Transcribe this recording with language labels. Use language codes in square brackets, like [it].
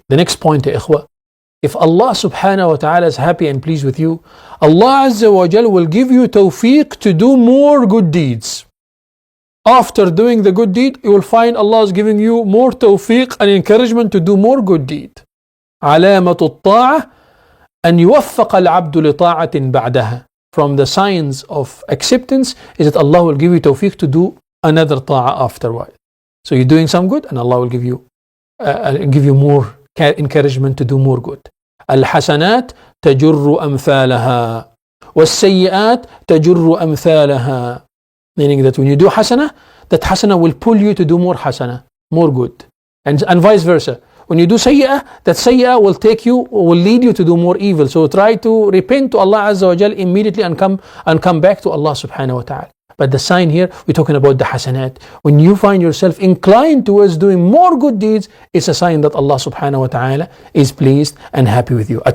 [en] The next point, ikhwa, if Allah subhanahu wa ta'ala is happy and pleased with you, Allah Azza wa Jal will give you tawfiq to do more good deeds. After doing the good deed, you will find Allah is giving you more tawfiq and encouragement to do more good deed. [ar] علامة الطاعة أن يوفق العبد لطاعة بعدها. [en] From the signs of acceptance is that Allah will give you tawfiq to do another ta'ah afterward. So you're doing some good, and Allah will give you more encouragement to do more good. [ar] الحسنات تجر أمثالها والسيئات تجر أمثالها. [en] Meaning that when you do hasana, that hasana will pull you to do more hasana, more good. And vice versa. When you do sayyah, that sayyah will lead you to do more evil. So try to repent to Allah Azza wa Jal immediately and come back to Allah subhanahu wa ta'ala. But the sign here, we're talking about the hasanat. When you find yourself inclined towards doing more good deeds, it's a sign that Allah subhanahu wa ta'ala is pleased and happy with you.